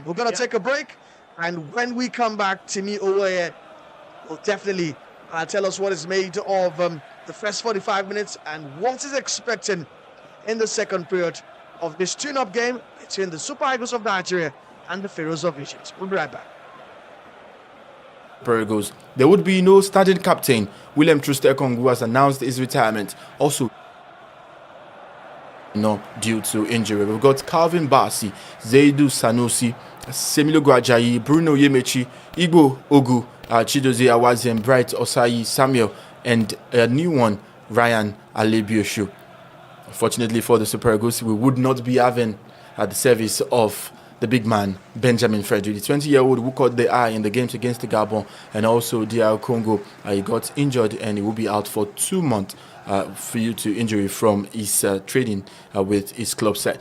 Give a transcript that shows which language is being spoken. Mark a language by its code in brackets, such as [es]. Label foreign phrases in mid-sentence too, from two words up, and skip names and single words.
[en] We're going to take a break, and when we come back, Timi Owoye will definitely tell us what is made of the first 45 minutes and what is expected in the second period of this tune-up game between the Super Eagles of Nigeria and the Phroahs of Egypt. We'll be right back. Super Eagles. There would be no starting captain. Wale and Timi, who has announced his retirement, also due to injury. We've got Calvin Bassey, Zaidu Sanusi, Semilo Guajayi, Bruno Yemechi, Igbo Ogu, Chidozie Awaziem, Bright Osayi, Samuel, and a new one, Ryan Alebioshu. Unfortunately for the Super Eagles, we would not be having at the service of the big man, Benjamin Frederick, the 20-year-old who caught the eye in the games against the Gabon and also DR Congo. He got injured and he will be out for 2 months due to injury from his training with his club side.